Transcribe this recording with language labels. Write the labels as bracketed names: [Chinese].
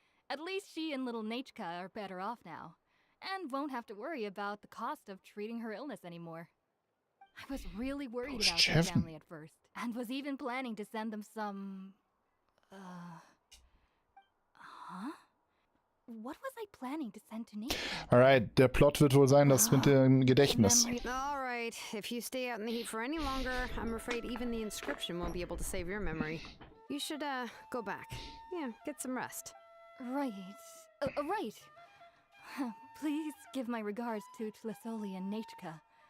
[English] At least she and little Nachka are better off now, and won't have to worry about the cost of treating her illness anymore. I was really worried about their Chevin. family at first, and was even planning to send them some... Huh? What was I planning to send to Nachka? [German] Alright, der Plot wird wohl sein, das mit dem Gedächtnis. [English] All right, if you stay out in the heat for any longer, I'm afraid even the inscription won't be able to save your memory. You should, go back. Yeah, get some rest. Right. Right. Please give my regards to Tlisoli and Nachka.